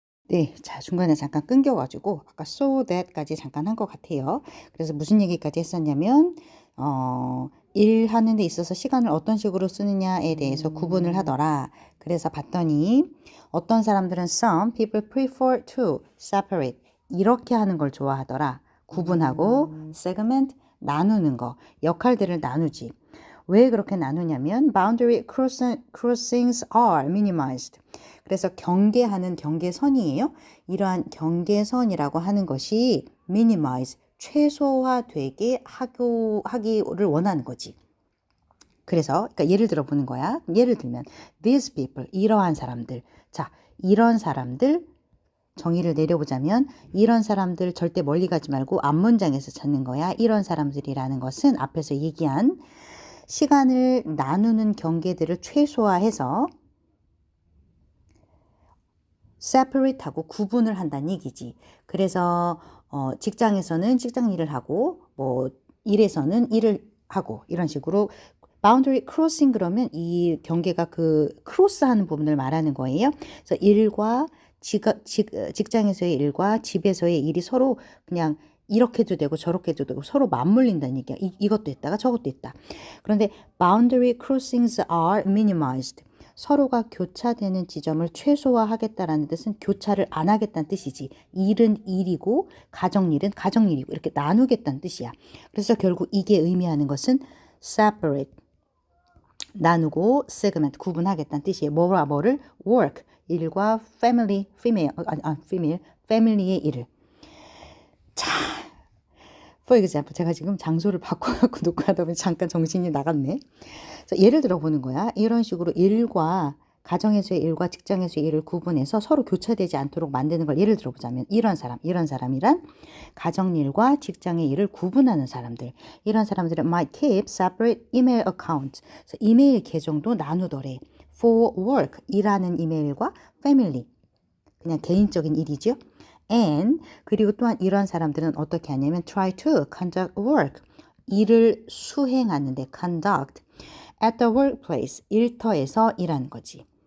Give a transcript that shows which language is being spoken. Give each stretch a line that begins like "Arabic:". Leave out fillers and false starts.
Korean: 네, 자, 중간에 잠깐 끊겨가지고, 아까 so that까지 잠깐 한 것 같아요. 그래서 무슨 얘기까지 했었냐면, 일하는 데 있어서 시간을 어떤 식으로 쓰느냐에 대해서 구분을 하더라. 그래서 봤더니, 어떤 사람들은
English: some people prefer to separate.
Korean: 이렇게 하는 걸 좋아하더라. 구분하고, segment, 나누는 거. 역할들을 나누지. 왜 그렇게 나누냐면
English: boundary crossings are minimized.
Korean: 그래서 경계하는 경계선이에요. 이러한 경계선이라고 하는 것이 minimize, 최소화되게 하기를 원하는 거지. 그래서 그러니까 예를 들어 보는 거야. 예를 들면
English: these people,
Korean: 이러한 사람들. 자, 이런 사람들 정의를 내려보자면 이런 사람들 절대 멀리 가지 말고 앞문장에서 찾는 거야. 이런 사람들이라는 것은 앞에서 얘기한 시간을 나누는 경계들을 최소화해서 separate하고 구분을 한다는 얘기지. 그래서 직장에서는 직장 일을 하고 뭐 일에서는 일을 하고 이런 식으로 boundary crossing 그러면 이 경계가 그 크로스하는 부분을 말하는 거예요. 그래서 일과 직장에서의 일과 집에서의 일이 서로 그냥 이렇게도 되고 저렇게도 되고 서로 맞물린다는 얘기야. 이것도 있다가 저것도 있다. 그런데
English: boundary crossings are minimized.
Korean: 서로가 교차되는 지점을 최소화하겠다라는 뜻은 교차를 안 하겠다는 뜻이지. 일은 일이고 가정일은 가정일이고 이렇게 나누겠다는 뜻이야. 그래서 결국 이게 의미하는 것은 separate, 나누고 segment, 구분하겠다는 뜻이에요. 뭐를? work, 일과 family, female, family의 일을. 자,
English: for example,
Korean: 제가 지금 장소를 바꿔갖고 놓고 하다 보니 잠깐 정신이 나갔네. 그래서 예를 들어 보는 거야. 이런 식으로 일과 가정에서의 일과 직장에서의 일을 구분해서 서로 교차되지 않도록 만드는 걸 예를 들어 보자면 이런 사람이란 가정일과 직장의 일을 구분하는 사람들. 이런 사람들은
English: might keep separate email accounts.
Korean: 그래서 이메일 계정도 나누더래.
English: for work,
Korean: 일하는 이메일과 family, 그냥 개인적인 일이죠. and 그리고 또한 이런 사람들은 어떻게 하냐면
English: try to conduct work,
Korean: 일을 수행하는데
English: conduct at the workplace,
Korean: 일터에서 일하는 거지.